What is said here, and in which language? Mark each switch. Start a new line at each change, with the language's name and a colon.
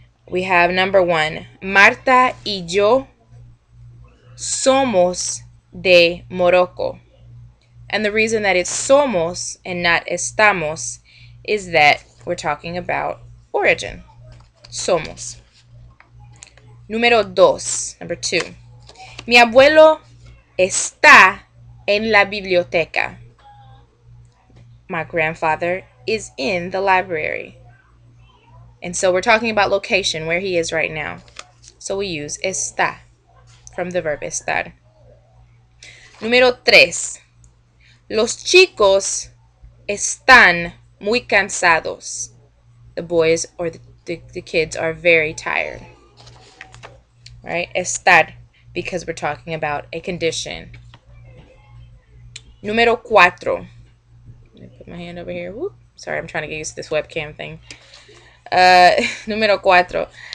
English: We have number 1,
Spanish: Marta y yo somos de Morocco.
English: And the reason that it's somos and not estamos is that we're talking about origin.
Spanish: Somos. Número 2, number 2. Mi abuelo está en la biblioteca.
English: My grandfather is in the library. And so we're talking about location, where he is right now. So we use está from the verb estar.
Spanish: Número 3. Los chicos están muy cansados.
English: The boys or the kids are very tired. Right? Estar, because we're talking about a condition.
Spanish: Número 4.
English: Let me put my hand over here. Whoop. Sorry, I'm trying to get used to this webcam thing.
Spanish: Número 4.